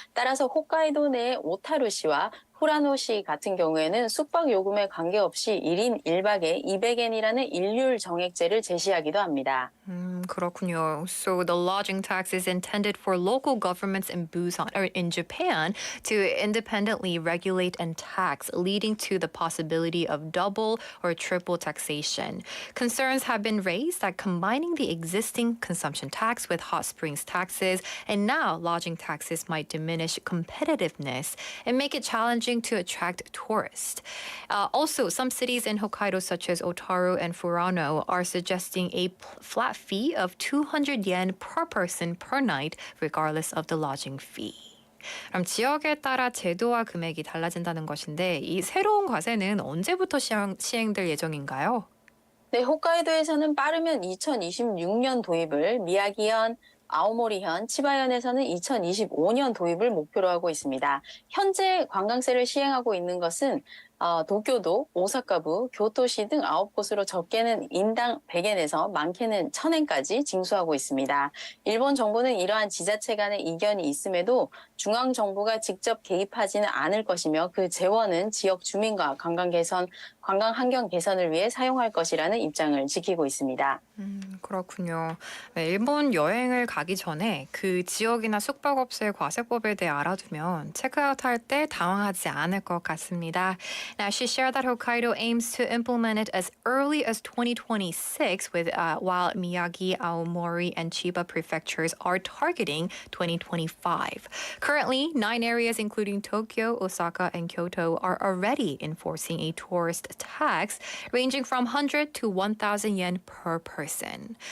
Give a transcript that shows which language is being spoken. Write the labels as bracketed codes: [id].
[ko] 따라서 홋카이도 내 오타루시와 후라노시 같은 경우에는 숙박 요금에 관계없이 1인 1박에 200엔이라는 일률 정액제를 제시하기도 합니다. 그렇군요. [en] So the lodging tax is intended for local governments in Busan or in Japan to independently regulate and tax, leading to the possibility of double or triple taxation. Concerns have been raised that combining the existing consumption tax with hot springs taxes and now lodging taxes might diminish competitiveness and make it challenging to attract tourists. Also, some cities in Hokkaido, such as Otaru and Furano, are suggesting a flat fee of 200 yen per person per night, regardless of the lodging fee. [ko] 그럼 지역에 따라 제도와 금액이 달라진다는 것인데 이 새로운 과세는 언제부터 시행될 예정인가요? 네, 홋카이도에서는 빠르면 2026년 도입을, 미야기현, 아오모리현, 치바현에서는 2025년 도입을 목표로 하고 있습니다. 현재 관광세를 시행하고 있는 것은 도쿄도, 오사카부, 교토시 등 9곳으로 적게는 인당 100엔에서 많게는 1000엔까지 징수하고 있습니다. 일본 정부는 이러한 지자체 간의 이견이 있음에도 중앙 정부가 직접 개입하지는 않을 것이며 그 재원은 지역 주민과 관광 환경 개선을 위해 사용할 것이라는 입장을 지키고 있습니다. 그렇군요. 네, 일본 여행을 가기 전에 그 지역이나 숙박업소의 과세법에 대해 알아두면 체크아웃할 때 당황하지 않을 것 같습니다. [en] Now, she shared that Hokkaido aims to implement it as early as 2026, while Miyagi, Aomori, and Chiba prefectures are targeting 2025. Currently, 9 areas, including Tokyo, Osaka, and Kyoto, are already enforcing a tourist tax ranging from 100 to 1,000 yen per person.